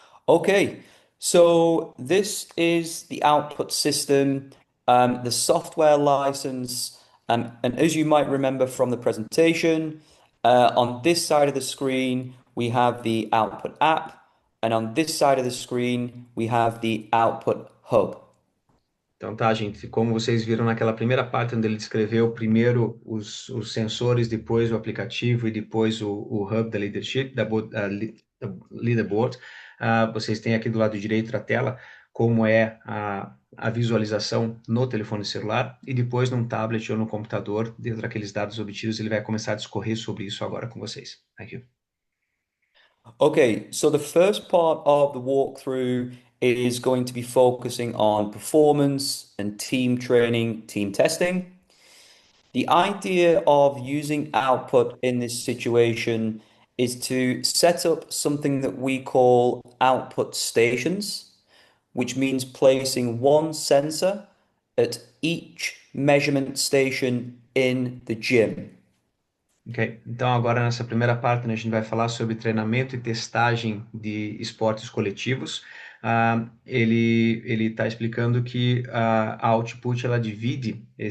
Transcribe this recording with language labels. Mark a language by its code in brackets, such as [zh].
[en] Okay, so this is the output system, the software license, and as you might remember from the presentation, on this side of the screen, we have the output app, and on this side of the screen, we have the output hub. [pt] Então tá, gente, como vocês viram naquela primeira parte onde ele descreveu primeiro os sensores, depois o aplicativo e depois o hub da leadership, da leaderboard, vocês têm aqui do lado direito da tela como é a visualização no telefone celular, e depois num tablet ou no computador, dentro daqueles dados obtidos, ele vai começar a discorrer sobre isso agora com vocês. [en] Thank you. Okay, so the first part of the walkthrough is going to be focusing on performance and team training, team testing. The idea of using output in this situation is to set up something that we call output stations, which means placing one sensor at each measurement station in the gym. [pt] Ok, então agora nessa primeira parte, né, a gente vai falar sobre treinamento e testagem de esportes coletivos. Ele está explicando que a Output ela divide